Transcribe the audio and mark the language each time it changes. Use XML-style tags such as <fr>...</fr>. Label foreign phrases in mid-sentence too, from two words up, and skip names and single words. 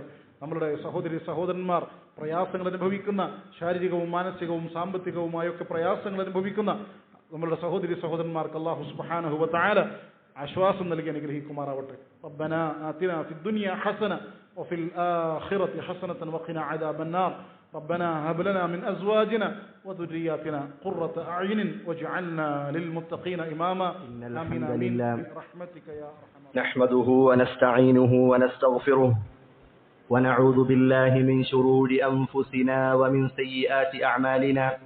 <ml>നമ്മളുടെ സഹോദരന്മാർ പ്രയാസങ്ങൾ അനുഭവിക്കുന്ന, ശാരീരികവും മാനസികവും സാമ്പത്തികവുമായൊക്കെ പ്രയാസങ്ങൾ അനുഭവിക്കുന്ന നമ്മളുടെ സഹോദരന്മാർക്ക്</ml> <ar>الله سبحانه وتعالى</ar> <ml>ആശ്വാസം നൽകി അനുഗ്രഹിക്കുമാറാവട്ടെ.</ml> <ar>ربنا آتنا في الدنيا حسنة وفي الآخرة حسنة وقنا عذاب النار. ربنا هب لنا من أزواجنا وذرياتنا قرة أعين واجعلنا للمتقين إماما. إن الحمد لله برحمتك يا أرحم نحمده ونستعينه ونستغفره ونعوذ بالله من شرور أنفسنا ومن سيئات أعمالنا.</ar>